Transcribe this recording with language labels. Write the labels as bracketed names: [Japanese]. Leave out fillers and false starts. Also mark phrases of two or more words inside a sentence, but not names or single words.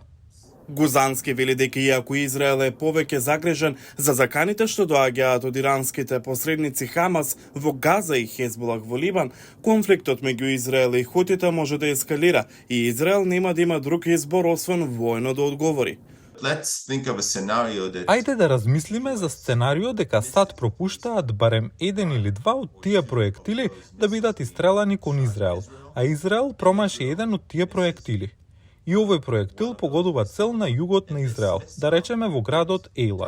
[Macedonian] Гузански вели дека иако Израел е повеќе загрижен за заканите што доаѓаат од иранските посредници Хамас во Газа и Хезболах во Либан, конфликтот меѓу Израел и хутите може да ескалира и Израел нема да има друг избор освен војно да одговори. [English] Let's think of a scenario that [Macedonian] Ајде да размислиме за сценарио дека САД пропуштаат барем еден или два од тие проектили да бидат истрелани кон Израел, а Израел промаши еден од тие проектили. И овој проектил погодува цел на југот на Израел, да речеме во градот Ејлат.